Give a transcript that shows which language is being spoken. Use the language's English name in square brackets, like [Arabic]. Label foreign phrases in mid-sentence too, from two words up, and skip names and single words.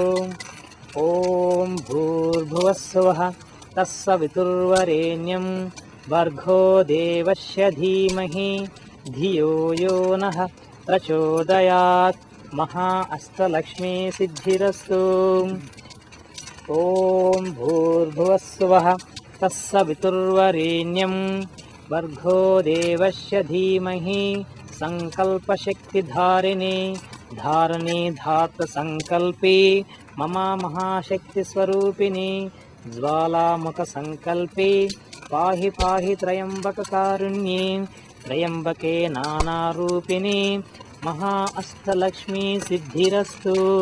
[Sanskrit] ओम भूर्भुवस्सुवः तत्सवितुर्वरेण्यं भर्गो देवस्य धीमहि धियो यो नः प्रचोदयात् महा अष्टलक्ष्मी सिद्धिरस्तु ఓం భూర్భువస్సువః తస్సవితుర్వరేణ్యం భర్గో దేవస్య ధీమహి సంకల్పశక్తిధారిణి ధారిణి ధాతృసంకల్పి మమ మహాశక్తిస్వరూపిణి జ్వాలాముఖసంకల్పి పాహి పాహి త్రయంబకకారుణ్యే త్రయంబకే నానారూపిణి మహా అష్టలక్ష్మీ సిద్ధిరస్తు.